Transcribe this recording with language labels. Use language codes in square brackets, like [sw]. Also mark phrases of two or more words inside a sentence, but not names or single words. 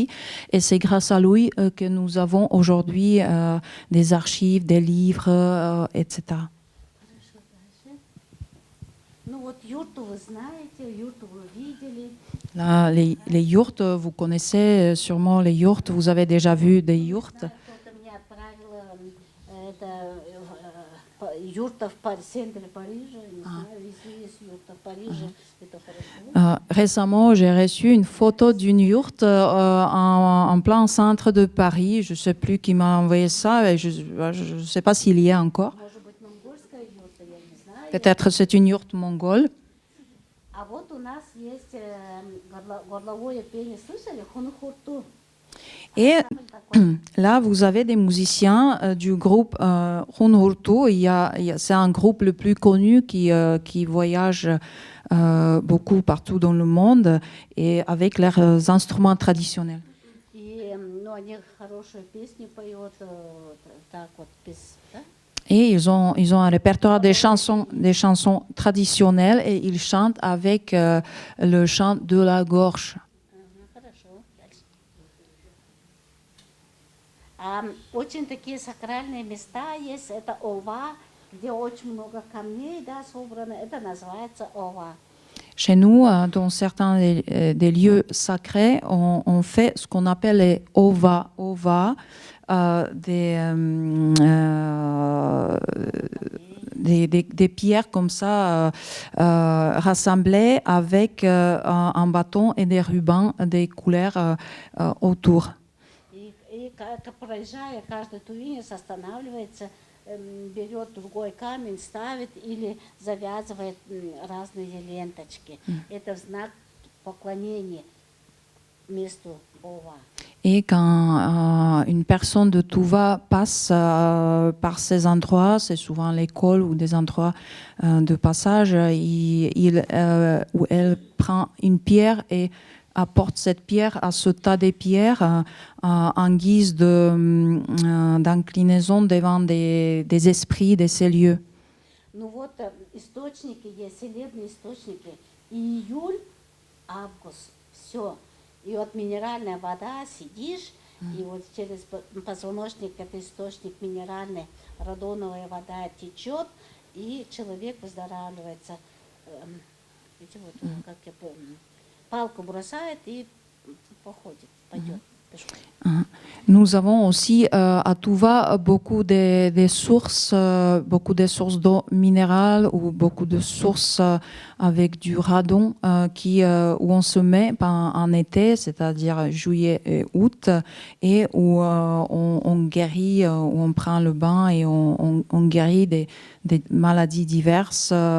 [fr] Et c'est grâce à lui que nous avons aujourd'hui des archives, des livres, etc. [ru] Ну вот юрту вы знаете, юрту вы видели. [fr] Là, les yurts, vous connaissez sûrement les yurts, vous avez déjà vu des yurts. [ru] Кто-то мне отправил юрта в центре Парижа, не знаю, везде есть юрта в Париже, это хорошо. [fr] Récemment, j'ai reçu une photo d'une yourte en plein centre de Paris. Je ne sais plus qui m'a envoyé ça, et je ne sais pas s'il y est encore. [ru] Может быть, монгольская юрта, я не знаю. [fr] Peut-être c'est une yourte mongole. [ru] А вот у нас есть горловое пение, слышали? Хунхурту. [fr] Et là, vous avez des musiciens du groupe Hunhurtu. C'est un groupe le plus connu qui voyage beaucoup partout dans le monde et avec leurs instruments traditionnels. [ru] И, ну, они хорошие песни поют, так вот, да? [fr] Et ils ont un répertoire des chansons traditionnelles et ils chantent avec le chant de la gorge. [ru] Хорошо. Дальше. Очень такие сакральные места есть. Это Ова, где очень много камней, да, собрано. Это называется Ова. [fr] Chez nous, dans certains des lieux sacrés, on fait ce qu'on appelle les ova. Des pierres comme ça rassemblées avec un bâton et des rubans des couleurs autour. [ru] И проезжая, каждый тувинец останавливается, берет другой камень, ставит или завязывает разные ленточки. Это в знак поклонения месту Ова. [fr] Et quand une personne de Tuva passe par ces endroits, c'est souvent l'école ou des endroits de passage, où elle prend une pierre et apporte cette pierre à ce tas de pierres en guise d'inclinaison devant des esprits de ces lieux. [ru] Ну вот источники есть, целебные источники. Июль, август, Все. И вот минеральная вода, сидишь, и вот через позвоночник, это источник минеральный, радоновая вода течет, и человек выздоравливается. Видите, вот, как я помню, палку бросает и походит, пойдет пешком. [fr] Nous avons aussi à Touva beaucoup beaucoup de sources d'eau minérale ou beaucoup de sources avec du radon où on se met en été, c'est-à-dire juillet et août, et où on guérit, où on prend le bain et on guérit des maladies diverses.